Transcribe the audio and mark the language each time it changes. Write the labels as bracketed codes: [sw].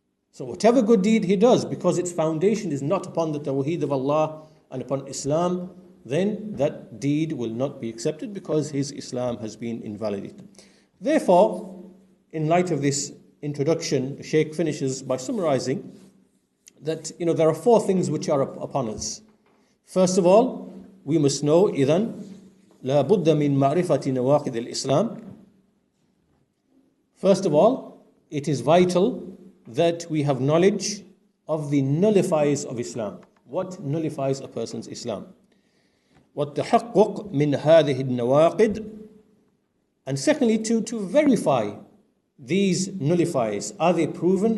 [en] So whatever good deed he does, because its foundation is not upon the Tawheed of Allah and upon Islam, then that deed will not be accepted because his Islam has been invalidated. Therefore, in light of this introduction, the Shaykh finishes by summarizing that there are four things which are upon us. First of all, we must know [ar] إذن لا بد من معرفة نواقض الإسلام. [en] First of all, it is vital that we have knowledge of the nullifiers of Islam. What nullifies a person's Islam? [ar] والتحقق من هذه النواقض. [en] And secondly, to verify these nullifiers. Are they proven?